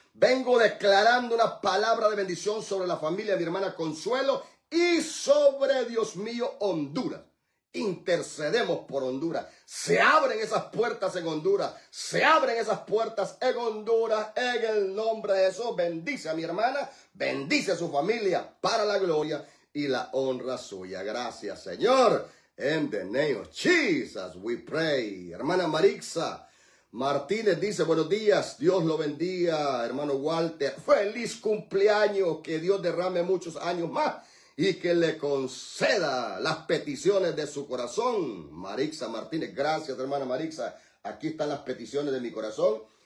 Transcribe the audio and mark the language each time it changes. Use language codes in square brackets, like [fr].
[es] Vengo declarando una palabra de bendición sobre la familia de mi hermana Consuelo y sobre, Dios mío, Honduras. Intercedemos por Honduras. Se abren esas puertas en Honduras. Se abren esas puertas en Honduras. En el nombre de Jesús, bendice a mi hermana. Bendice a su familia para la gloria y la honra suya. Gracias, Señor. [en] In the name of Jesus, we pray. [es] Hermana Marixa Martínez dice, buenos días. Dios lo bendiga, hermano Walter. Feliz cumpleaños. Que Dios derrame muchos años más. Y que le conceda las peticiones de su corazón. Marixa Martínez, gracias, hermana Marixa. Aquí están las peticiones de mi corazón.